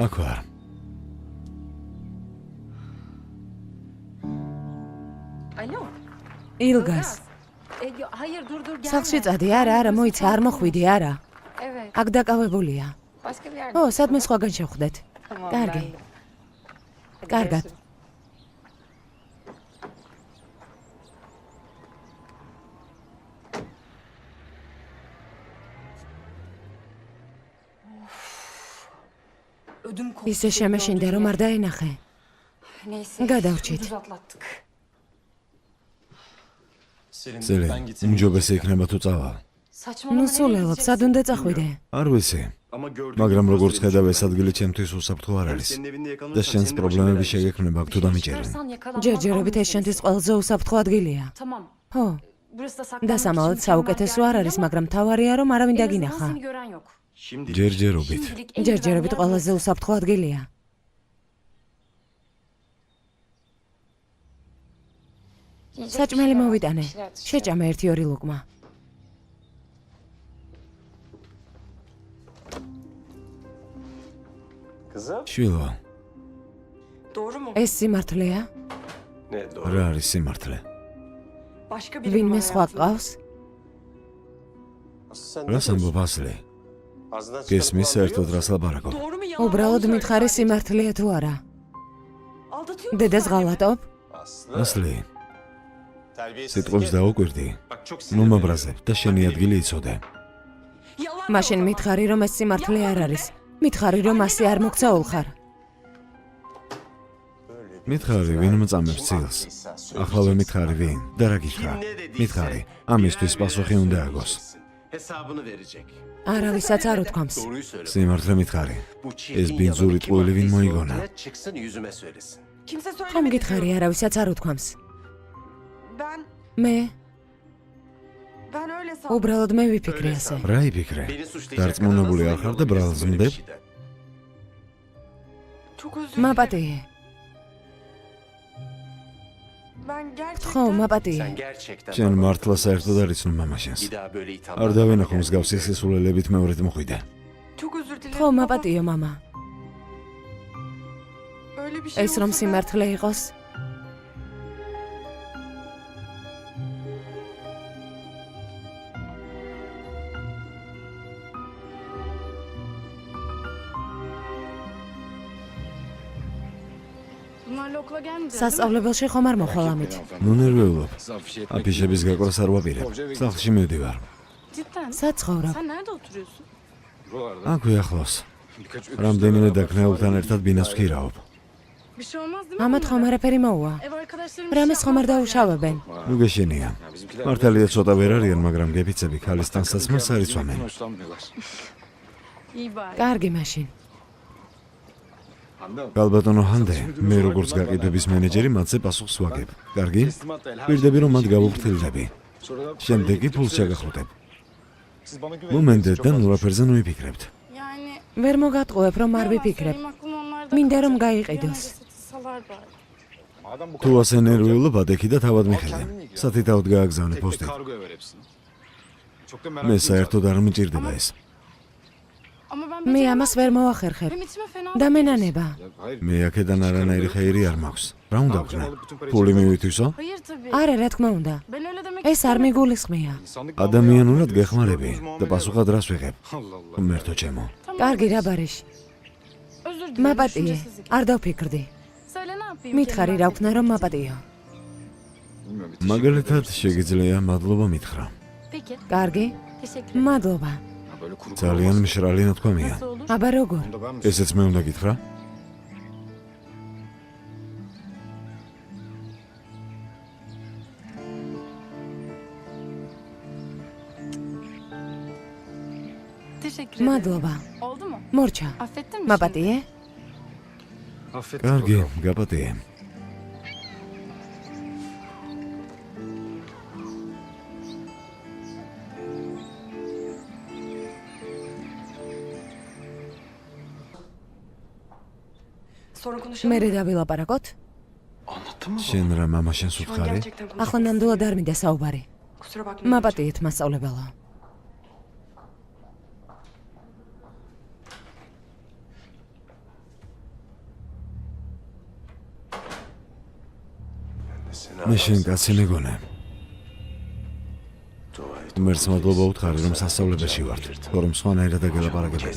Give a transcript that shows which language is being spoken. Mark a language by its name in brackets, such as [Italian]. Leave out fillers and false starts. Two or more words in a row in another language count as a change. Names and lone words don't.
[Georgian] აქ ვარ. [Turkish] Alo. [Georgian] ილგას. [Turkish] Hayır dur gelme. [Georgian] სახლში წადი, არა, მოიცა, არ მოხვიდი, არა. [Turkish] Evet. [Georgian] აქ დაკავებულია. [Turkish] Başka bir yerde. [Georgian] ო, სადმე სხვაგან შევხვდეთ. [Turkish] Tamam. [Georgian] კარგი. [Turkish] ben de. Hadi [Georgian] კარგად. [Turkish] görüşürüz. Ödüm koptu. [Georgian] ისე შემეშინდა რომ არ დაენახე. [Turkish] Neyse. [Georgian] გადავრჩით. [Turkish] ucuz atlattık. [Georgian] სელინ, უმჯობესი იქნება თუ წავალ. [Turkish] Saçmalama. [Georgian] ნუ [Turkish] nereye [Georgian] სულელობ, [Turkish] gideceksin? [Georgian] სად უნდა წახვიდე? არ ვიცი, [Turkish] Ama gördüm. [Georgian] მაგრამ როგორც ხედავ ეს ადგილი ჩემთვის უსაფრთხო არ არის. [Turkish] Senin evinde [Georgian] და [Turkish] yakalanırsan [Georgian] შენს [Turkish] senin de başına [Georgian] პრობლემები [Turkish] bela [Georgian] შეგექმნება აქ თუ დამიჭერენ. [Turkish] Çıkarsan yakalanman [Georgian] ჯერჯერობით ეს [Turkish] an [Georgian] შენთვის [Turkish] meselesi. [Georgian] ყველაზე უსაფრთხო ადგილია. [Turkish] Tamam. [Georgian] ხო, [Turkish] Burası da saklanmak [Georgian] დასამალად [Turkish] için [Georgian] საუკეთესო არ არის, მაგრამ თავარია რომ არავინ [Turkish] En azından [Georgian] დაგინახა. [Turkish] seni gören yok. Şimdi [Georgian] ჯერჯერობით. [Turkish] Şimdilik en [Georgian] ჯერჯერობით [Turkish] güvenli [Georgian] ყველაზე [Turkish] yer [Georgian] უსაფრთხო ადგილია. [Turkish] burası. [Georgian] საჭმელი მოვიტანე. [Turkish] Yiyecek bir şeyler atıştıralım. [Georgian] შეჭამე 1-2 ლუკმა. [Turkish] Kızım. [Georgian] შვილო, [Turkish] Doğru mu? [Georgian] ეს სიმართლეა? [Turkish] Ne doğru. [Georgian] რა არის სიმართლე? [Turkish] Başka biri [Georgian] ვინმე [Turkish] mi [Georgian] სხვა [Turkish] hayatında? [Georgian] ყავს? [Turkish] Aslı sen ne [Georgian] რას [Turkish] diyorsun? [Georgian] ამბობ ასლი? [Turkish] Ağzından çıkanı [Georgian] გესმის [Turkish] kulağın [Georgian] საერთოდ [Turkish] duyuyor [Georgian] რას [Turkish] musun? [Georgian] ლაბარაკობ? [Turkish] Doğru mu yalan mı? [Georgian] უბრალოდ [Turkish] Onu [Georgian] მითხარი [Turkish] söyle. [Georgian] სიმართლეა თუ არა? [Turkish] Aldatıyor musun [Georgian] დედას [Turkish] annemi? [Georgian] ღალატობ? [Turkish] Aslı. [Georgian] ასლი, [Turkish] Terbiyesiz. [Georgian] სიტყვებს დაუკვირდი. [Turkish] Bak çok [Georgian] ნუ [Turkish] sinirleniyorum. [Georgian] მაბრაზებ და შენი ადგილი იცოდე. [Turkish] Yalan mı o [Georgian] მაშინ [Turkish] zaman? [Georgian] მითხარი რომ ეს სიმართლე არ არის. მითხარი რომ ასე არ მოგცაულ ხარ. მითხარი ვინ მწამებს ცილს? ახლა მითხარი ვინ? და რა გითხრა? მითხარი, ამისთვის პასუხი უნდა აგოს. [Turkish] Hesabını verecek. [Georgian] არავისაც არ უთქვამს. [Turkish] Doğruyu söyle. [Georgian] სიმართლე მითხარი. [Turkish] Bu [Georgian] ეს [Turkish] çirkin [Georgian] ბინძური [Turkish] yalanı kim [Georgian] ტყუილი ვინ [Turkish] attıysa [Georgian] მოიგონა? [Turkish] ortaya çıksın yüzüme söylesin. Kimse [Georgian] ხომ [Turkish] söylemedi [Georgian] გითხარი [Turkish] diyorum. [Georgian] არავისაც არ უთქვამს. [Turkish] Ben öyle sandım. [Georgian] უბრალოდ მე ვიფიქრე ასე. რა იფიქრე? [Turkish] Beni suçlayacak [Georgian] დარწმუნებული [Turkish] kadar [Georgian] არ ხარ [Turkish] nasıl [Georgian] და [Turkish] emin [Georgian] ბრალს [Turkish] olabilirsin böyle bir [Georgian] მდებ? [Turkish] şeyden? Çok özür dilerim. [Georgian] მაპატიე. [Turkish] Ben [Georgian] ხო, [Turkish] gerçekten [Georgian] მაპატიე. [Turkish] Sen gerçekten [Georgian] შენ [Turkish] babam. [Georgian] მართლა საერთოდ არ იცნობ მამაშენს. [Turkish] Bir daha böyle itham. [Georgian] არ დავენახო მსგავსი სისულელებით მეორედ მოხვიდე. [Turkish] çok özür dilerim. [Georgian] ხო, [Turkish] baba. [Georgian] მაპატიო მამა. [Turkish] Öyle bir şey [Georgian] ეს რომ [Turkish] olsa ben- [Georgian] სიმართლე იყოს, [Turkish] Bunlarla okula gelmeyeceğiz değil mi? [Georgian] სასწავლებელში ხომ არ მოხვალ ამით? ნუ ნერვეულობ. აფიშების გაკვრას არ ვაპირებ. სახლში მივდივარ. [Turkish] Cidden. [Georgian] სად ცხოვრობ? [Turkish] Sen nerede oturuyorsun? [Georgian] აქვე ახლოს. რამდენიმე დაქნეულთან ერთად ბინას ვქირავობ. [Turkish] Bir şey olmaz değil mi? [Georgian] ამათ ხომ არაფერი მოუვა. [Turkish] Ev arkadaşlarım [Georgian] რამეს ხომ არ დაუშავებენ. ნუ გეშენია. მართალია ცოტა ვერ არიან, მაგრამ გეფიცები ქალის ტანსაცმელს არ იცვამენ. [Turkish] İyi bari. [Georgian] კარგი მაშინ. გალბატონო ჰანდე, მე როგორც გაყიდვების მენეჯერი მათზე პასუხს ვაგებ. კარგი? პირდები რომ მათ გავუფრთხილდები. შემდეგ კი ფულს შეგახუტებ. მომენტიდან ნურაფერზე ნუიფიქრებთ. [Turkish] Yani [Georgian] ვერ მოგატყუებ რომ არ ვიფიქრებ. [Turkish] benim aklım onlarda. [Georgian] მინდა რომ გაიყიდოს. [Turkish] Salar bari. [Georgian] თუ ასე ნერვიულობად ეხი და თავად მიხედე. სათითაოდ გააგზავნე პოსტით. მე საერთოდ არ მჭირდება ეს. [Turkish] Ama ben [Georgian] მე ამას ვერ მოახერხებ. [Turkish] benim içime fena [Georgian] და მენანება. მე აქედან არანაირი ხეირი არ მაქვს. რა უნდა ვქნა? ფული მივითვისო? [Turkish] Hayır tabii. [Georgian] არა, რა თქმა უნდა. [Turkish] Ben öyle demek [Georgian] ეს არ მიგულისხმია. ადამიანურად გეხმარები და პასუხად რას ვიღებ? მერთო ჩემო. კარგი რა ბარეში. [Turkish] özür dilerim. [Georgian] მაპატიე, [Turkish] düşüncesizlik. [Georgian] არ დავფიქრდი. [Turkish] Söyle ne yapayım? [Georgian] მითხარი რა ვქნა რომ მაპატიო. მაგალითად შეგიძლია მადლობა მითხრა. [Turkish] Peki. [Georgian] კარგი? [Turkish] Teşekkür [Georgian] მადლობა. ძალიან მშრალი ნათქვამია. [Turkish] olur? [Georgian] აბა როგორ? ესეც მე უნდა გითხრა? [Turkish] Teşekkür ederim. [Georgian] მადლობა. [Turkish] Oldu mu? [Georgian] მორჩა. [Turkish] Affettin mi? [Georgian] მაპატიე? კარგი, გაპატიე. [Turkish] Sonra konuşalım. [Georgian] მერე დავილაპარაკოთ? შენ რა მამაშენს [Turkish] Şu an [Georgian] უთხარი? [Turkish] gerçekten konuşmak [Georgian] ახლა ნამდვილად არ მინდა საუბარი. [Turkish] Kusura bakma. [Georgian] მაპატიეთ მასწავლებელო. მე შენ კაცი მეგონე. მერც მადლობა უთხარი რომ სასწავლებელში ვართ, რომ სხვანაირად გელაპარაკებდი.